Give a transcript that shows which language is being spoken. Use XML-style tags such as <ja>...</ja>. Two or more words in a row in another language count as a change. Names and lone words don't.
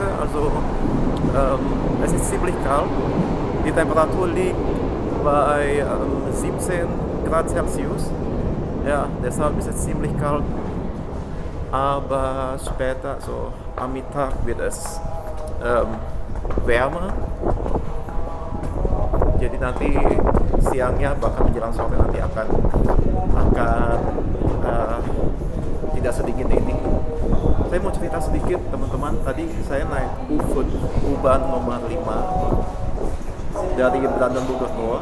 <de>Also es ist ziemlich kalt. Die Temperatur liegt bei 17 Grad Celsius. Ja, deshalb ist es ziemlich kalt. Aber später, so am Mittag, wird es wärmer.</de> <id>Jadi nanti siangnya bahkan menjelang sore nanti akan tidak sedingin ini. Saya mau cerita sedikit teman-teman. Tadi saya naik U-Bahn nomor 5 dari Brandenburg Tor.</id>